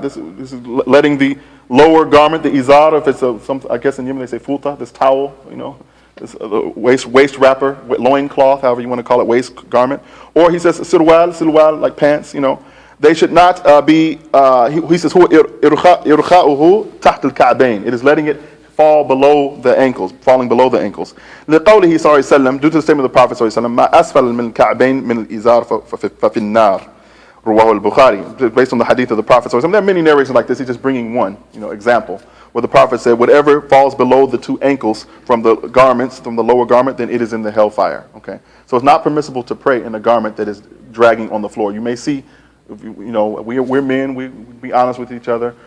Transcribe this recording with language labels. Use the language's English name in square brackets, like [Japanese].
[English] This is letting the lower garment, the izar, if it's I guess in Yemen they say futa, this towel, this waist wrapper, loin cloth, however you want to call it, waist garment. Or he says sirwal, like pants, They should not be, he says, [Arabic] إِرْخَاؤُهُ تَحْتَ الْكَعْبَيْنِ. [English] It is letting it fall below the ankles, falling below the ankles. [Arabic] لِقَوْلِهِ صلى الله عليه وسلم, [English] due to the statement of the Prophet [Arabic] صلى الله عليه وسلم, مَا أَسْفَلَ مِنْ الْكَعْبَيْنِ مِنْ الْإِزَارِ فَفِي النَّارِ. Ruwahu al-Bukhari, [English] based on the hadith of the Prophet. So there are many narrations like this. He's just bringing one, example, where the Prophet said, whatever falls below the two ankles from the garments, from the lower garment, then it is in the hellfire. Okay, so it's not permissible to pray in a garment that is dragging on the floor. You may see, we're men. We be honest with each other.